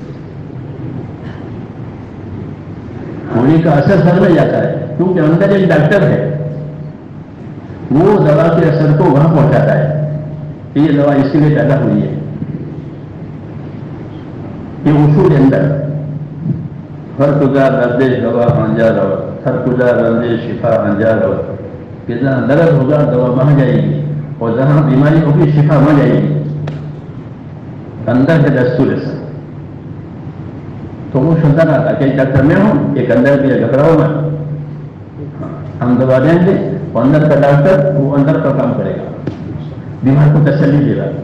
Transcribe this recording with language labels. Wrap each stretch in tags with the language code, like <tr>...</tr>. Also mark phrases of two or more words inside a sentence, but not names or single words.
<ur>گولی کا اثر سر میں جاتا ہے کیونکہ اندر ایک ڈاکٹر ہے, وہ دوا کے اثر کو وہاں پہنچاتا ہے کہ یہ دوا اس کے لیے پیدا ہوئی ہے. یہ اصول اندر</ur> <fa>ہر کجا درد دوا آنجا رو, ہر کجا رنج شفا آنجا رو,</fa> <ur>کہ جہاں درد ہوگا دوا وہاں جائے گی, اور جہاں بیماری ہوگی شفا وہاں جائے گی. اندر ہے دستور ایسا. تو وہ سنتا رہا تھا کہ ایک ڈاکٹر میں ہوں, ایک اندر بھی گھبراؤ میں, ہم دوا دیں گے, اور اندر کا ڈاکٹر وہ اندر کا کام کرے گا, بیمار کو تسلی دے گا.</ur>